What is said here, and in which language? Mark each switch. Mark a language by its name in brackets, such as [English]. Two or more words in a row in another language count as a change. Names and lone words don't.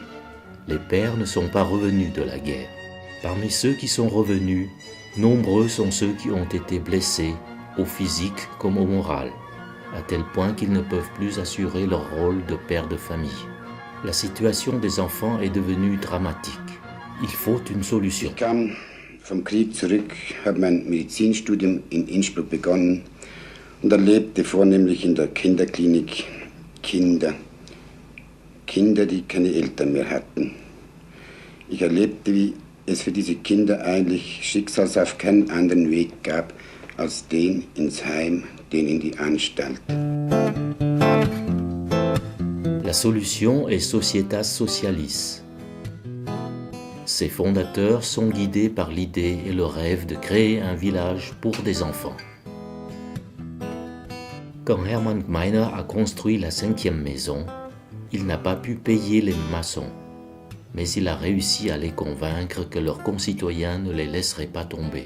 [French] Les pères ne sont pas revenus de la guerre. Parmi ceux qui sont revenus, nombreux sont ceux qui ont été blessés, au physique comme au moral, à tel point qu'ils ne peuvent plus assurer leur rôle de père de famille. La situation des enfants est devenue dramatique. Il faut une solution. [German] Ich kam vom Krieg zurück, habe mein Medizinstudium in Innsbruck begonnen und erlebte vornehmlich in der Kinderklinik Kinder, die keine Eltern mehr hatten. Ich erlebte, wie es für diese Kinder eigentlich schicksalshaft keinen anderen Weg gab, als den ins Heim, den in die Anstalt. [French] La solution est Societas Socialis. Ses fondateurs sont guidés par l'idée et le rêve de créer un village pour des enfants. Quand Hermann Gmeiner a construit la 5e maison, il n'a pas pu payer les maçons, mais il a réussi à les convaincre que leurs concitoyens ne les laisseraient pas tomber.